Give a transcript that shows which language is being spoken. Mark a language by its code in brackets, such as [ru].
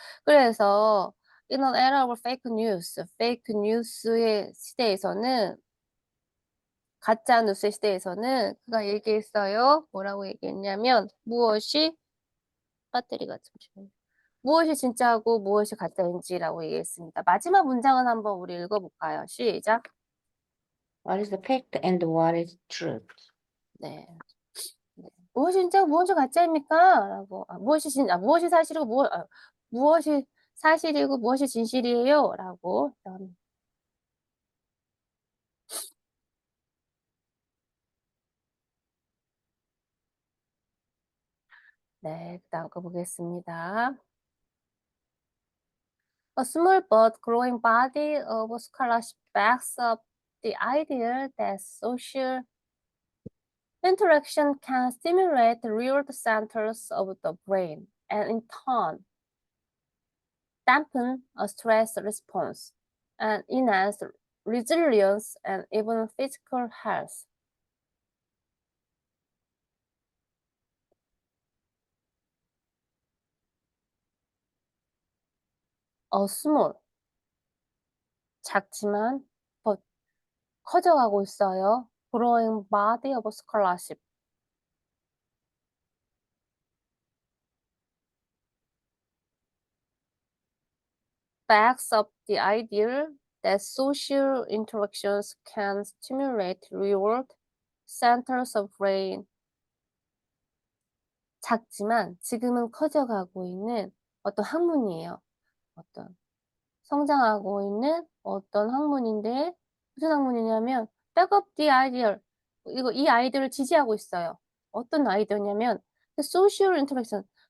[ko] 그래서 [en] in an era of fake news [ko] 의 시대에서는 가짜 뉴스의 시대에서는 그가 얘기했어요. 뭐라고 얘기했냐면 배터리가 잠시만요. 무엇이 진짜고 무엇이 가짜인지라고 얘기했습니다. 마지막 문장은 한번 우리 읽어볼까요? 시작. [en] What is the fact and what is truth? [ko] 네. 무엇이 진짜고 무엇이 가짜입니까? 라고. 무엇이 사실이고 무엇이 사실이고 무엇이 진실이에요? 라고. 네, 그다음 거 보겠습니다. [en] A small but growing body of scholarship backs up the idea that social interaction can stimulate the reward centers of the brain and in turn dampen a stress response and enhance resilience and even physical health. A small [ko] 작지만 [en] but [ko] 커져가고 있어요. [en] growing body of scholarship. Backs up the idea that social interactions can stimulate reward centers of brain. [ko] 작지만 지금은 커져가고 있는 어떤 학문이에요. 어떤 성장하고 있는 어떤 학문인데 무슨 학문이냐면 [en] back up the idea. [ko] 이 아이디어를 지지하고 있어요. 어떤 아이디어냐면 [en] social interaction.